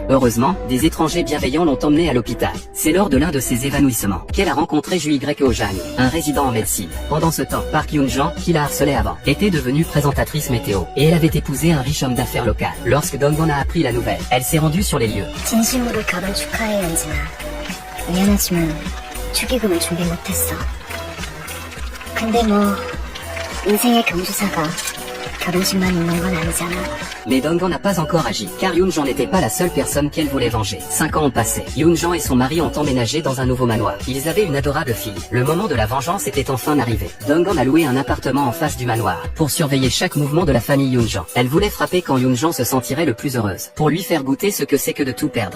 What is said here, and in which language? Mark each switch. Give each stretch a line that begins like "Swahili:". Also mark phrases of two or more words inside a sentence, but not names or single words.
French: Heureusement, des étrangers bienveillants l'ont emmenée à l'hôpital. C'est lors de l'un de ces évanouissements qu'elle a rencontré Ju Ojang, un résident en médecine. Pendant ce temps, Park Yoon-jan, qui la harcelait avant, était devenue présentatrice météo et elle avait épousé un riche homme d'affaires local. Lorsque Donggan a appris la nouvelle, elle s'est rendue sur les lieux.
Korean: 진심으로 결혼 축하해, 연진아. 미안하지만 축의금을 준비 못했어. 근데 뭐 인생의 경주사가 결혼식만 있는 건 아니잖아.
French: Mais Donggan n'a pas encore agi, car Yoon-jan n'était pas la seule personne qu'elle voulait venger. 5 ans ont passé. Yoon-jan et son mari ont emménagé dans un nouveau manoir. Ils avaient une adorable fille. Le moment de la vengeance était enfin arrivé. Donggan a loué un appartement en face du manoir, pour surveiller chaque mouvement de la famille Yoon-jan. Elle voulait frapper quand Yoon-jan se sentirait le plus heureuse, pour lui faire goûter ce que c'est que de tout perdre.